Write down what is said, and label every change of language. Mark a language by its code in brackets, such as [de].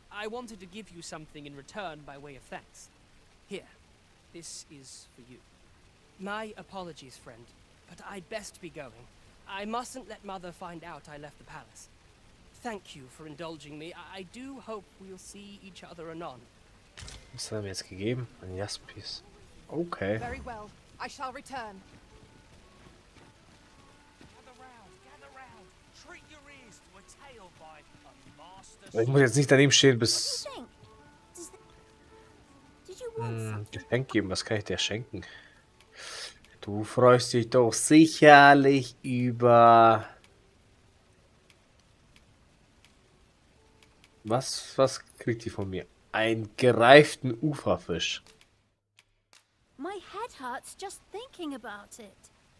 [en] I wanted to give you something in return by way of thanks. Here, this is for you. My apologies, friend, but I'd best be going. I mustn't let Mother find out I left the palace. thank you for indulging me. I do hope we'll see each other anon. [de] Was haben wir jetzt gegeben? Ein Jaspis. Okay. [en] Very well. I shall return. [de] Ich muss jetzt nicht daneben stehen, bis... Geschenk geben, was kann ich dir schenken? Du freust dich doch sicherlich über... Was kriegt die von mir? Einen gereiften Uferfisch. [en] My head hurts just thinking about it.